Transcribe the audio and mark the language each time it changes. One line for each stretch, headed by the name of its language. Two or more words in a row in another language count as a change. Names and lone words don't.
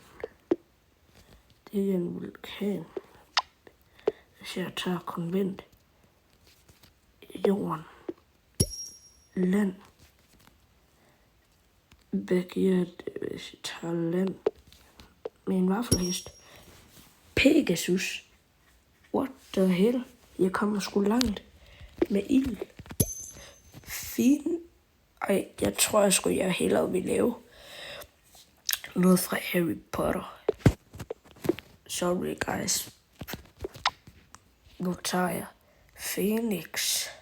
Danish: Det er en vulkan. Hvis jeg tager konvent. Jorden. Land. Hvad giver det, hvis jeg tager land? Med en vaffelhest. Pegasus.
English: What the hell?
Danish: Jeg kommer sgu langt. Med ild. Fin. Ej, jeg tror sgu, jeg hellere vil lave noget fra Harry Potter.
English: Sorry guys.
Danish: Nu tager jeg Phoenix.